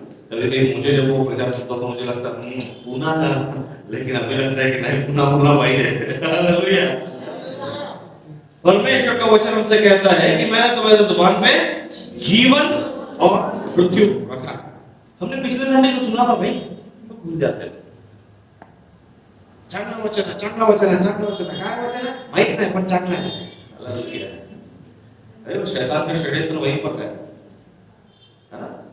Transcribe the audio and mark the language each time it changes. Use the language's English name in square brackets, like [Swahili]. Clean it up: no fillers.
[Hindi] कभी कभी मुझे जब वो प्रचार सुनता तो मुझे लगता पूना का, लेकिन अभी लगता है कि नहीं, पूना भाई है। हालेलुया। परमेश्वर का वचन हमसे कहता है कि मैंने तुम्हारे जुबान पे जीवन और मृत्यु रखा। हमने पिछले संडे को सुना था भाई, तो भूल जाते हैं। [Marathi] चांगलं वचन आहे, चांगलं वचन आहे, चांगलं वचन आहे. काय वचन आहे माहित नाही पण चांगलं आहे. हालेलुया. [Hindi] अरे शैतान का षड्यंत्र वहीं पर है ना.